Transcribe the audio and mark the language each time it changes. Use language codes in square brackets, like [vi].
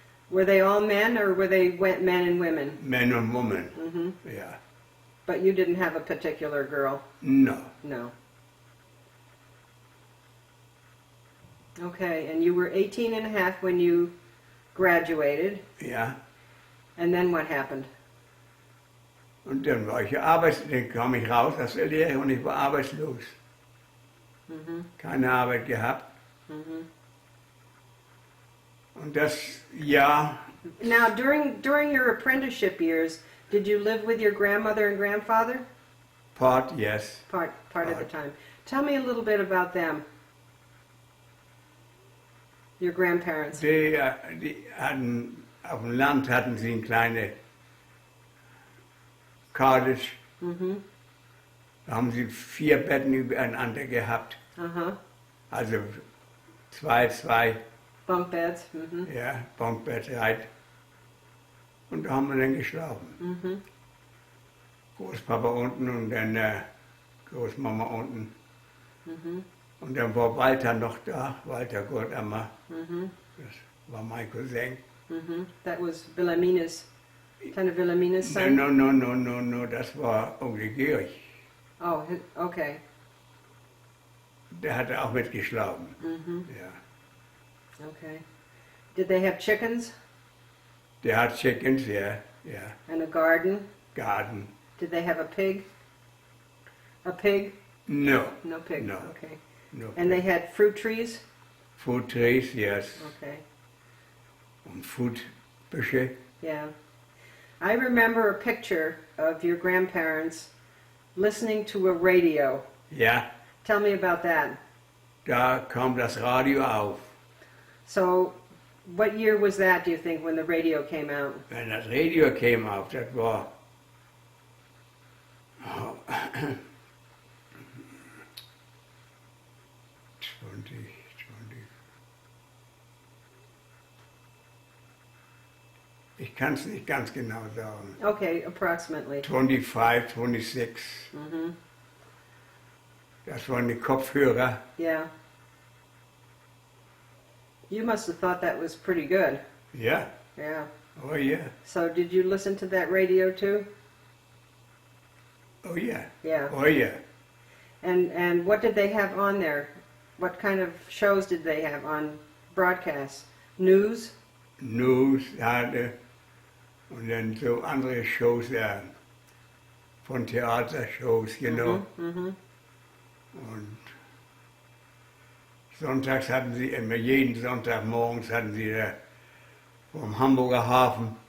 [en] Were they all men or were they men and women? men and women. Yeah. But you didn't have a particular girl? No. No. Okay, and you were 18 and a half when you graduated, Ja. and then what happened? [de] Und dann war ich dann kam ich raus aus der Lehre und ich war arbeitslos. Keine Arbeit gehabt. Und das Jahr, [en] Now, during your apprenticeship years, did you live with your grandmother and grandfather? Part, yes. Part of the Part. time. Tell me a little bit about them. Your grandparents. [de] Die hatten, auf dem Land hatten sie eine kleine Cottage. Da haben sie 4 Betten übereinander gehabt. Uh-huh. Also 2, [en] Bunk beds. Mm-hmm. [de] ja, Bunkbett halt. Und da haben wir dann geschlafen. Großpapa unten und dann Großmama unten. Und dann war Walter noch da, Walter Gottammer. Das war mein Cousin. [en] That was Wilhelmina's, kind of Wilhelmina's son? [de] No, das war Onkel Georg. [en] Oh, okay. [de] Der hatte auch mitgeschlafen. Ja. [en] Okay. Did they have chickens? [de] Der hat [en] chickens, yeah, yeah. And a garden? Garden. Did they have a pig? A pig? No, No pig. No. Okay. no. And they had fruit trees? Fruit trees, yes. Okay. [de] Und Fruitbüsche. [en] Yeah. I remember a picture of your grandparents listening to a radio. [de] Ja, [en] Tell me about that. [de] da kam das Radio auf. [en] So, what year was that, do you think, when the radio came out? [de] Wenn das Radio kam auf, das war oh, 20. Ich kann es nicht ganz genau sagen. [en] Okay, approximately. [de] 25, 26. Mm-hmm. Das waren die Kopfhörer. [en] Yeah. You must have thought that was pretty good. [de] Ja, [en] Yeah. [de] oh ja, [en] So, did you listen to that radio too? [de] oh ja, [en] Yeah. [de] oh ja. [en] And what did they have on there? What kind of shows did they have on broadcasts? News? [de] News hatte und dann so andere Shows von Theatershows, [en] you know. Mm-hmm. [de] Und sonntags hatten sie, immer jeden Sonntag morgens hatten sie da vom Hamburger Hafen,